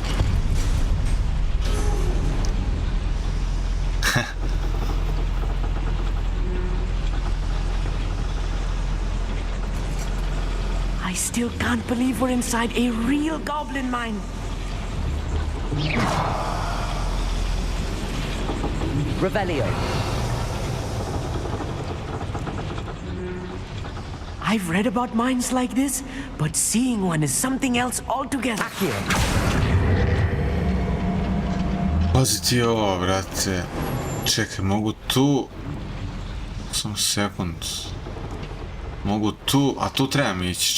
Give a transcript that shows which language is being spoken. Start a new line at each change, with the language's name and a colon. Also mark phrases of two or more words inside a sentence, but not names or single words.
English: I still can't believe we're inside a real goblin mine. Revelio. I've read about mines like this, but seeing one is something else altogether.
Serbian: Pazi ti ovo, brate. Čekaj, mogu tu... Samo sekund. Mogu tu, a tu trebam ići.